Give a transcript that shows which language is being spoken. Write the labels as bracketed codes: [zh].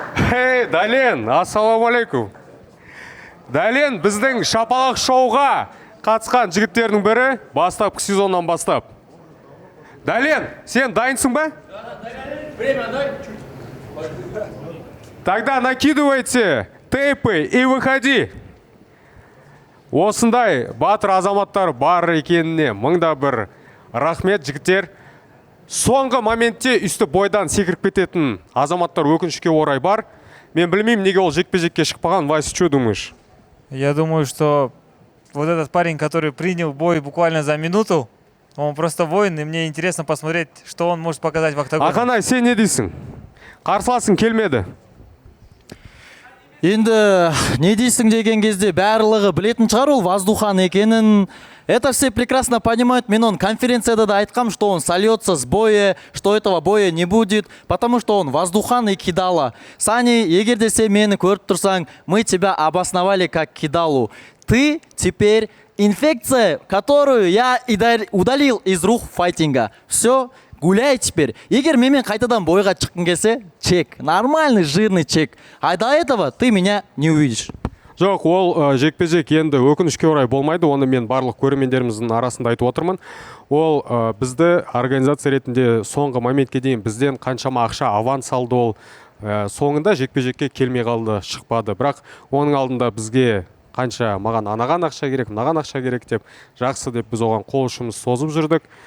[kk] Хей, Дәлен, ассалаумалейкум. Дәлен біздің шапалақ шоуға қатысқан жігіттердің бірі бастапқы сезоннан бастап. Дален, сен дайынсың ба? [ru] Время дай. Тогда накидывайте тейпы и выходи. [kk] Осындай батыр азаматтар бар екеніне мыңда бір рахмет жігіттер. Соңғы моментте үсті бойдан секіріп кететін азаматтар өкінішке орай бар. Мен білмеймін неге ол жекпе-жекке шықпаған. [ru] Вася, что думаешь? Я думаю, что вот этот парень, который принял бой буквально за минуту, он просто воин, и мне интересно посмотреть, что он может показать в октагоне. [kk] Ақанай, сен не дейсің? Қарсыласың келмеді. Енді не дейсің деген кезде барлығы білетін шығар ол воздухан екенін. [ru] Это все прекрасно понимают. [kk] Мен он конференцияда да айтқам, [ru] что он сольется с боя, что этого боя не будет, потому что он воздухан и кидала. [kk] Сани, егер де сен мені көріп тұрсаң, [ru] мы тебя обосновали как кидалу. Ты теперь инфекция, которую я удалил из рук файтинга. Все, гуляй теперь. [kk] Егер менімен қайтадан бойға шыққың келсе, чек. [ru] Нормальный, жирный чек. А до этого ты меня не увидишь. [kk] Жоқ, ол жекпе-жек енді өкінішке орай болмайды. Оны мен барлық көрермендеріміздің арасында айтып отырмын. Ол бізді организация ретінде соңғы моментке дейін бізден қаншама ақша аванс алды ол. Соңында жекпе-жекке келмей қалды, шықпады. Бірақ оның алдында бізге қанша маған анаған ақша керек, мынаған ақша керек деп, жақсы деп біз оған қол ұшымыз созып жүрдік.